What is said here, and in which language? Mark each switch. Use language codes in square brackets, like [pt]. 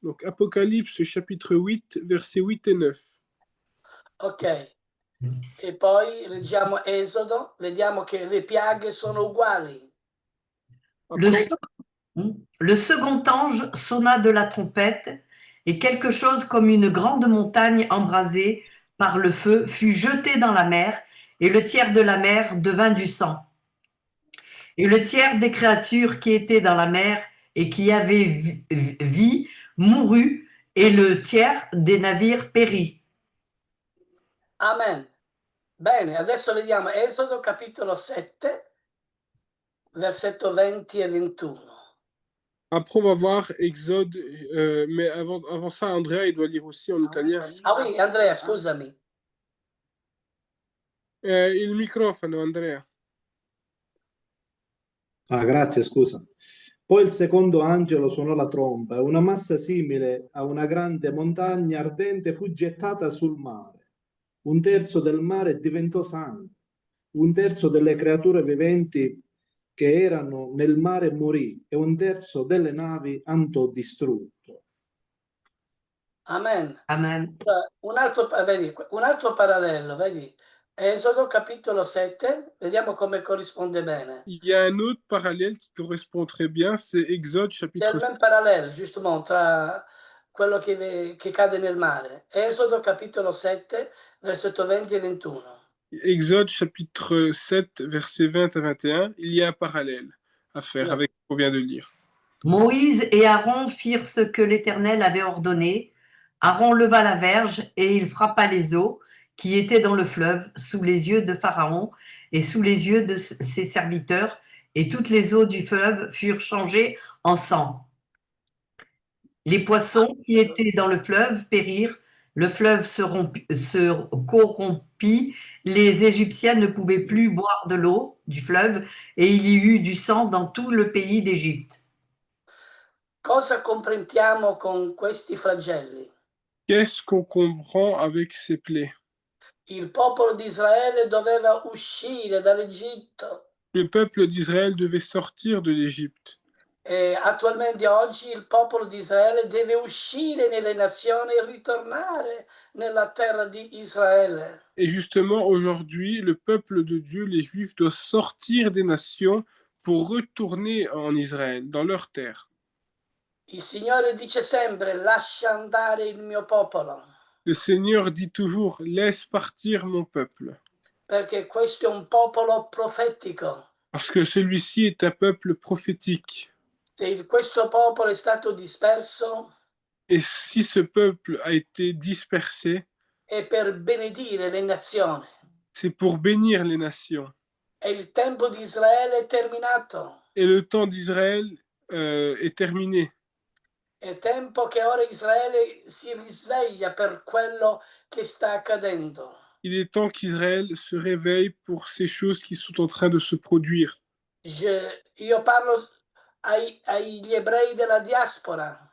[fr] Donc Apocalypse chapitre 8, versets 8 et 9. Ok. [it] E poi leggiamo Esodo, vediamo che le piaghe sono uguali. [fr] Le second ange sonna de la trompette, et quelque chose comme une grande montagne embrasée par le feu fut jeté dans la mer, et le tiers de la mer devint du sang. Et le tiers des créatures qui étaient dans la mer et qui avaient vie mourut, et le tiers des navires périt. Amen. [it] Bene, adesso vediamo Esodo capitolo 7, versetto 20 e 21. [fr] Après, on va voir Exode, mais avant ça, Andrea, il doit lire aussi en italien. Ah oui, [it] Andrea, scusami. Il microfono, Andrea. Ah, grazie, scusa. Poi il secondo angelo suonò la tromba e una massa simile a una grande montagna ardente fu gettata sul mare. Un terzo del mare diventò sangue. Un terzo delle creature viventi che erano nel mare morì e un terzo delle navi andò distrutto. Amen. Amen. Un altro parallelo, vedi? Esodo capitolo 7, vediamo come corrisponde bene. [fr] Il y a un autre parallèle qui correspond très bien, c'est Exode [it] C'è [fr] chapitre il même parallèle, justement, [it] tra quello che cade nel mare. Esodo capitolo 7, versetto 20 e 21. [fr] Exode chapitre 7, versets 20 à 21. Il y a un parallèle à faire Ouais. avec ce qu'on vient de lire. Moïse et Aaron firent ce que l'Éternel avait ordonné. Aaron leva la verge et il frappa les eaux qui étaient dans le fleuve sous les yeux de Pharaon et sous les yeux de ses serviteurs, et toutes les eaux du fleuve furent changées en sang. Les poissons qui étaient dans le fleuve périrent, le fleuve se corrompit, les Égyptiens ne pouvaient plus boire de l'eau du fleuve, et il y eut du sang dans tout le pays d'Égypte. [it] Cosa comprendiamo con questi flagelli? [fr] Qu'est-ce qu'on comprend avec ces plaies? [it] Il popolo di Israele doveva uscire dall'Egitto [fr] Le peuple d'Israël devait sortir de l'Égypte. [it] e attualmente oggi il popolo di Israele deve uscire nelle nazioni e ritornare nella terra di Israele. [fr] Et justement, aujourd'hui, le peuple de Dieu, les Juifs, doivent sortir des nations pour retourner en Israël, dans leur terre. [it] Il Signore dice sempre: lascia andare il mio popolo, [fr] Le Seigneur dit toujours, laisse partir mon peuple, [it] perché questo è un popolo profetico. [fr] parce que celui-ci est un peuple prophétique. [it] Se questo popolo è stato disperso, [fr] Et si ce peuple a été dispersé, [it] è per benedire le nazioni. [fr] c'est pour bénir les nations. [it] E il tempo di Israele è terminato. [fr] Et le temps d'Israël est terminé. [it] È tempo che ora Israele si risveglia per quello che sta accadendo. [fr] Il est temps qu'Israël se réveille pour ces choses qui sont en train de se produire. [it] Io parlo agli ebrei della diaspora.